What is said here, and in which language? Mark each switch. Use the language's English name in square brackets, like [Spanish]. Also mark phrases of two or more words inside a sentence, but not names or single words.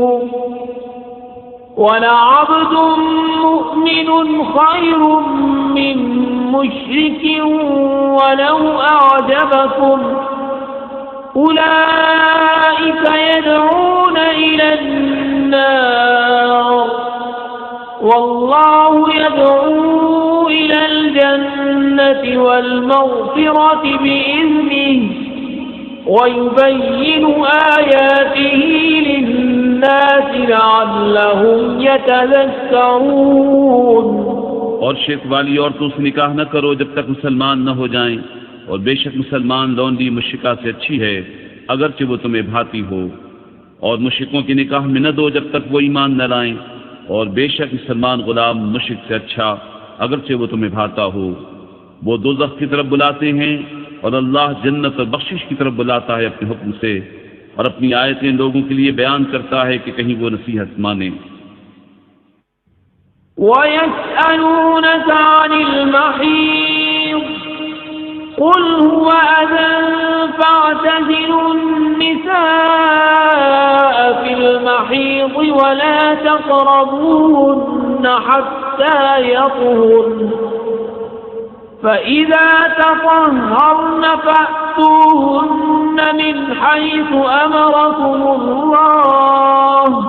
[Arabic] ولعبد مؤمن خير من مشرك ولو أعجبكم أولئك يدعون إلى النار والله يدعو إلى الجنة والمغفرة بإذنه ويبين آياته للناس لعلهم يتذكرون. [Urdu] اور شرک والی عورتوں سے نکاح نہ کرو جب تک مسلمان نہ ہو جائیں، اور بیشک مسلمان لونڈی مشرکہ سے اچھی ہے اگرچہ وہ تمہیں بھاتی ہو. اور مشرکوں کی نکاح میں نہ دو جب تک وہ ایمان نہ لائیں، اور بیشک مسلمان غلام مشرک سے اچھا اگرچہ وہ تمہیں بھاتا ہو. وہ دوزخ کی طرف بلاتے ہیں، اور اللہ جنت اور بخشش کی طرف بلاتا ہے اپنے حکم سے، اور اپنی آیتیں لوگوں کے لیے بیان کرتا ہے کہ کہیں وہ نصیحت مانے. [Arabic] ويسألونك عن المحيض قل هو أذى فاعتزلوا النساء في المحيض ولا تقربوهن حتى يطهرن فإذا تطهرن فأتوهن من حيث أمركم الله